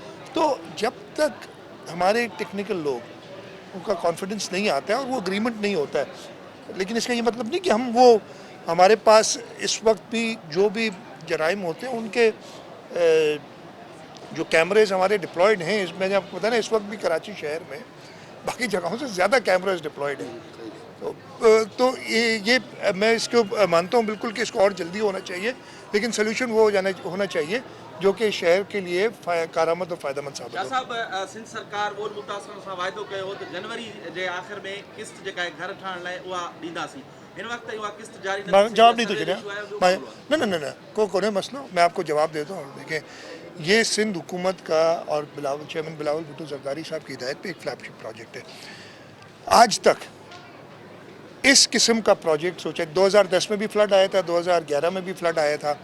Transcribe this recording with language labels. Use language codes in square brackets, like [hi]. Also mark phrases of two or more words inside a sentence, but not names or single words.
[ur] تو جب تک ہمارے ٹیکنیکل لوگ ان کا کانفیڈنس نہیں آتا ہے اور وہ اگریمنٹ نہیں ہوتا ہے، لیکن اس کا یہ مطلب نہیں کہ ہم وہ، ہمارے پاس اس وقت بھی جو بھی جرائم ہوتے ہیں ان کے جو کیمریز ہمارے ڈپلائڈ ہیں، اس میں نے آپ کو بتایا نا اس وقت بھی کراچی شہر میں باقی جگہوں سے زیادہ کیمراز ڈپلائڈ ہیں. تو یہ میں اس کو مانتا ہوں بالکل کہ اس کو اور جلدی ہونا چاہیے، لیکن سلیوشن وہ ہونا چاہیے جو کہ شہر کے لیے کارآمد اور فائدہ مند ثابت ہو. [sd] صاحب سندھ سرکار وہ متاثر سان وعدو کयो تو جنوری जे आख़िर में किस्त जेका आहे घर ठाहिण लाइ उहा ॾींदासीं. हिन वक़्तु उहा किस्त जारी न थी. [ur] جواب نہیں تو چلے نہ کوئی مسئلہ، میں آپ کو جواب دیتا ہوں. دیکھیں یہ سندھ حکومت کا اور چیئرمین بلاول بھٹو زرداری صاحب کی ہدایت پہ ایک فلیگ شپ پروجیکٹ ہے. آج تک اس قسم کا پروجیکٹ سوچا، 2010 میں بھی فلڈ آیا تھا، 2011 میں بھی فلڈ آیا تھا.